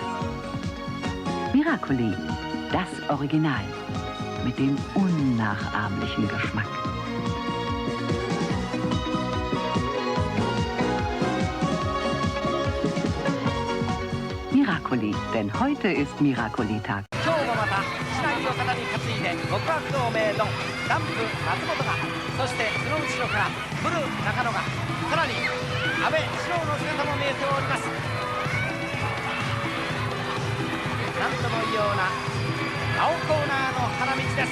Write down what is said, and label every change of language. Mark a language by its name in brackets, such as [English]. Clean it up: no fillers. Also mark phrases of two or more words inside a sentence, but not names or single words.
[German] Miracoli, das Original. Mit dem unnachahmlichen Geschmack. Miracoli, denn heute ist Miracoli-Tag. [Japanese] 今日もまた市内を肩に担いで極悪同盟のダンプ松本が、そしてその後ろからブルー中野が、さらに安倍史郎の姿も見えております。何とも異様な青コーナーの花道です。